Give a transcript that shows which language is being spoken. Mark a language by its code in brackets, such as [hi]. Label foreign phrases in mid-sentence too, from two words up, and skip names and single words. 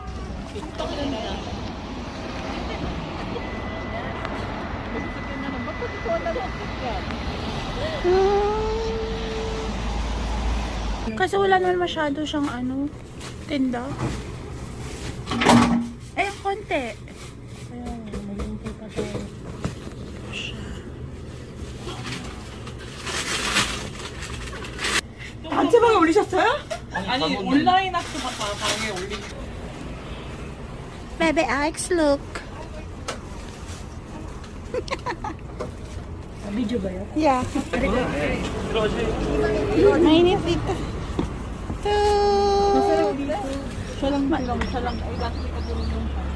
[tl] Bakit ito na lang yan? Kasi wala naman masyado siyang tinda. Eh, konti. [ko] 단체방에 올리셨어요? 아니 온라인 학교 방에 올린 [en] Bebe Alex, look. [tl] Video ba yun? Yeah. Mainit dito. masarap dito. Siya lang siya lang ay [en] last week [tl] ako rin yung